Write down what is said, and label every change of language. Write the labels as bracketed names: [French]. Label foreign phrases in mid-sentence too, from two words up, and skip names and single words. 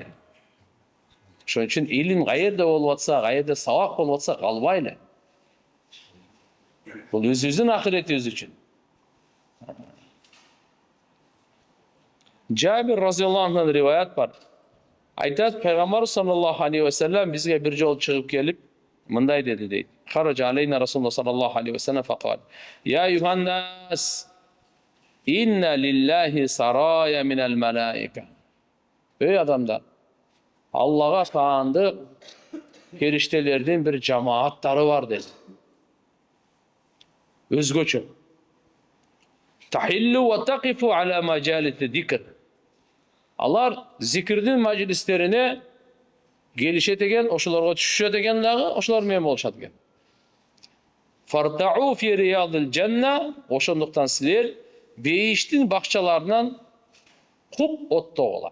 [Kyrgyz] Ошон үчүн илим каерде болуп атса, каерде сабак болуп атса калбайлы. Бул өзүбүздүн ахиретибиз үчүн. Жабир разияллаху анхудан риваят бар. Айтат, пайгамбар [Arabic] صلى الله عليه وسلم [Kyrgyz] бизге бир жол чыгып келип, мындай деди дейт. [Arabic] خرج علينا رسول الله صلى الله عليه وسلم فقال يا أيها الناس إن لله سرايا من الملائكة." [Kyrgyz] Ey адамдар, Аллага таандык периштелердин бир жамааттары бар деди. Өзгөчө. [Arabic] تحل وتقف على مجالس الذكر. [Kyrgyz] Алар зикирдин majlisтерине келишет экен, ошолорго түшүшөт экен дагы, ошолор менен болушат экен. [Arabic] فارتعوا في رياض الجنة, [Kyrgyz] ошондуктан силер бейиштин бакчаларынан куп оттогула.